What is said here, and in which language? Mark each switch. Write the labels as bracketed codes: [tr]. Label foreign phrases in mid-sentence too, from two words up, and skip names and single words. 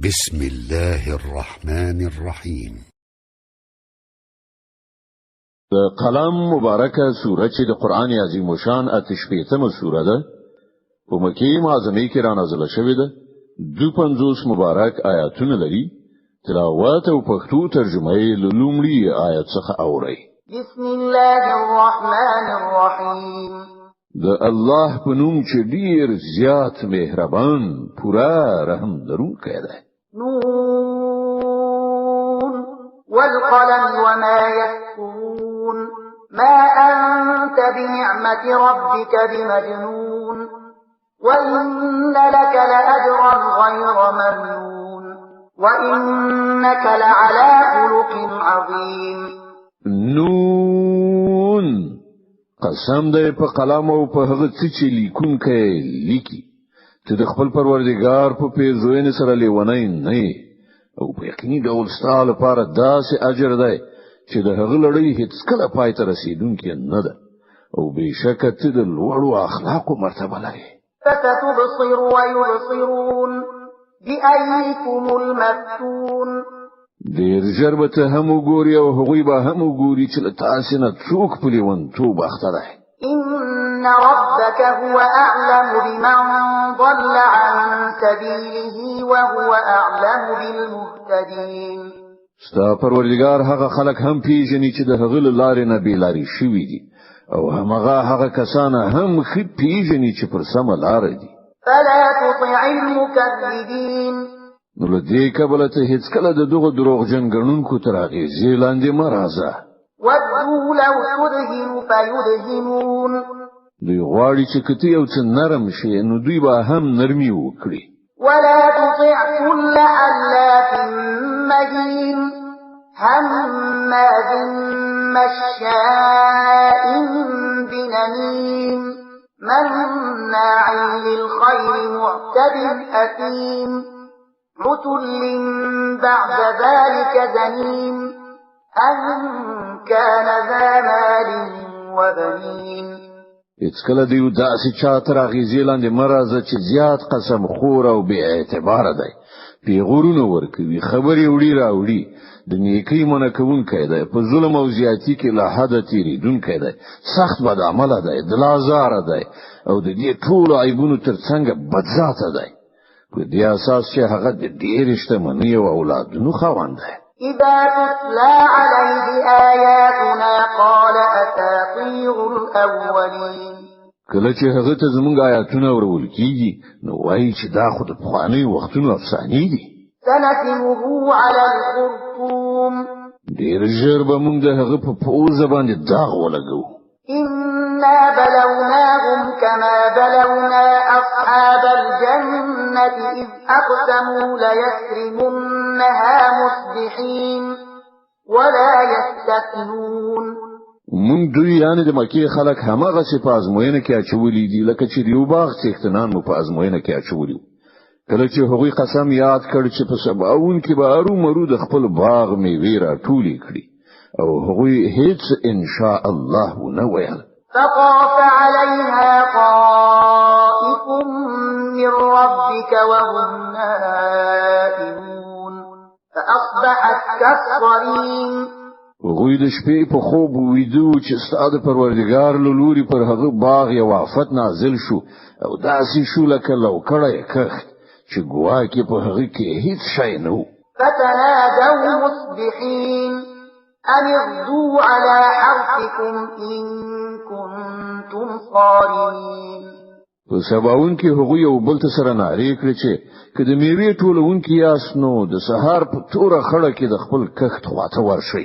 [ar] بسم الله الرحمن الرحيم. [ps] قلم مبارکه سوره چې د قران عظیم شان اتشپیتمه سوره ده په مکی معظمه کې را نازله شوې ده. 250 مبارک آیاتونه لري. تلاوت او پښتو ترجمه یې لومړی آیت څخه اوري. [ar] بسم الله الرحمن الرحیم. [ps] د الله په نوم چې ډیر زیات مهربان پورا رحم لرونکی دی. [ar] نون والقلم وما يسطرون ما أنت بنعمة ربك بمجنون وإن لك لأجرا غير ممنون وإنك لعلى خلق عظيم. [ps] نون قسم دی په قلم او په هغه څه چې لیکونکی لیکي ته د خپل پروردګار په پیرزوینې سره لیونی نه او په یقیني ډول ستاسو لپاره داسې اجر دی چې د هغه لړۍ هیڅ کله پای ته رسیدونکې نه ده او بېشکه ته د لوړو اخلاقو مرتبه لري. [ar] فستبصر ويبصرون بأيكم المفتون. [ps] ډېر ژر به ته هم وګوري او هغوی به هم وګوري چې له تاسې نه څوک په لیونتوب اخته دی. [ar] إن ربك هو أعلم بمن ضل عن سبيله وهو أعلم بالمهتدين. [ps] ستا پروردگار هغه خلک هم پیژني چې د هغه لارې نه بیلاری شوي دي او هغه کسان هم خې پیژني چې پر سمه لار دي. [ar] فلا تطع المكذبين. [ps] نو له دې کبله ته هیڅ کله د دغه دروغجن ګڼونکو تر اغېزې لاندې مه راځه. [ar] ودوا لو تدهن فيدهنون. [ps] دوی غواړي چې کته یو څه نرم شي نو دوی به هم نرمي وکړي. [ar] ولا تطع كل حلاف مهين هماز مشاء بنميم مناع للخير معتد أثيم عتل بعد ذلك زنيم أن كان ذا مال وبنين. [ps] اڅکله دیو داسې چا تر اغیزې لاندې مرزه چې زیات قسم خور او بی اعتبار دی پیغورونه ورکوي خبرې وړي راوړي د نیکی منکونکي دی په ظلم او زیاتی کې له حد تیریدونکی دی سخت بد عمل دی دلازار دی او د دې ټول عیبونو ترڅنګ بدذات دی په دې اساس چې هغه د ډېر شتمنۍ او اولادونو خاوند دی. [ar] إذا تتلى عليه آياتنا قال أساطير الأولين. [ps] کله چې هغه ته زمونږ آیاتونه ورول کیږي نو وایي چې دا خو د پخواني وختونو افسانې دي. [ar] سنسمه على الخرطوم. [ps] ډېر ژر به موږ د هغه په پوزه باندې داغ ولګو. [ar] إنا بلوناهم كما بلونا أصحاب الجنة إذ أقسموا ليسرمنها مصبحين ولا يستثنون. [ps] مونږ دوی یعنی د مکه خلک همغه څه په ازموینه کې اچولې دي لکه چې دیو باغ څښتنان مو په ازموینه کې اچولې. کله چې هغوی قسم یاد کړ چې په سباون کې به ارو مرو د خپل باغ میوې را ټولې کړي او هغوی هیڅ [ar] ان شاء الله [ps] نه ویل. [ar] فطاف عليها طائف من ربك وهم نائمون فأصبحت كالصريم. [ps] هغوی د شپې په خوب ویدو چې ستاسو پروردگار له لوري پر هغه باغ یو آفت نازل شو او داسې شو لکه لوکړه کښت چې ګواکې په هغه کې هیڅ شی نه و. [ar] فتنادوا مصبحين أن اغدوا على حرثكم إن كنتم صارمين. [ps] په سباون کې هغوی یو بل ته سره نارې کړې چې کله میوې ټولونکي یاس نو د سهار په توره خړه کې د خپل کښت خواته ورشي.